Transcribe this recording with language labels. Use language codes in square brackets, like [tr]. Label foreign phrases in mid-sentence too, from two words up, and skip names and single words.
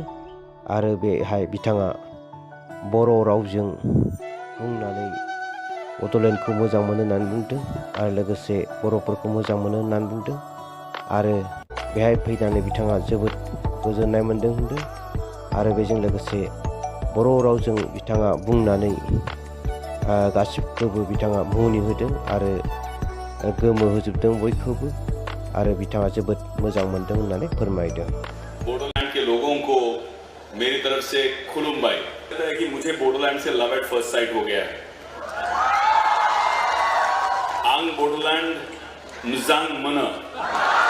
[brx] आरो बेहाय बिथाङा बर' रावजों बुंनानै बड'लेण्डखौ मोजां मोनो होननानै बुंदों आरो लोगोसे बर'फोरखौ मोजां मोनो होननानै बुंदों आरो बेहाय फैनानै बिथाङा जोबोद गोजोननाय मोन्दों होनदों आरो बेजों लोगोसे बर' रावजों बिथाङा बुंनानै गासिबखौबो बिथाङा मुहिनि होदों आरो गोमोहोजोबदों बयखौबो आरो बिथाङा जोबोद मोजां मोन्दों होननानै फोरमायदों। [hi] बोडोलैंड के लोगों को मेरी तरफ से खुलुम भाई कहता है कि मुझे बोडोलैंड से [en] love at first sight [hi] हो गया है। [brx] आंग बोडोलैंड नुजांग मन।